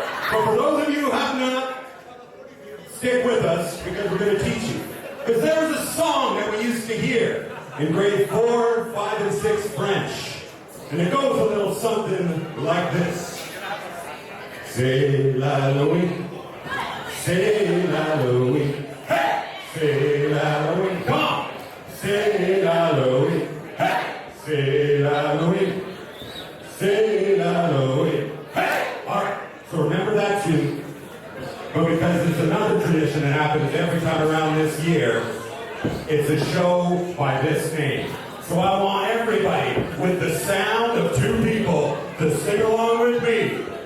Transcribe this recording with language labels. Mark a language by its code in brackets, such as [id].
[en] But for those of you who have not, stick with us because we're going to teach you. Because there was a song that we used to hear in grade 4, 5, and 6 French. And it goes a little something like this. [fr] C'est l'Halloween, c'est l'Halloween, hey! C'est l'Halloween, [en] come on! [fr] C'est l'Halloween, hey! C'est l'Halloween, c'est l'Halloween, hey! [en] Alright, so remember that too. But because there's another tradition that happens every time around this year, it's a show by this name. So I want everybody, with the sound of 2 people, to sing along with me.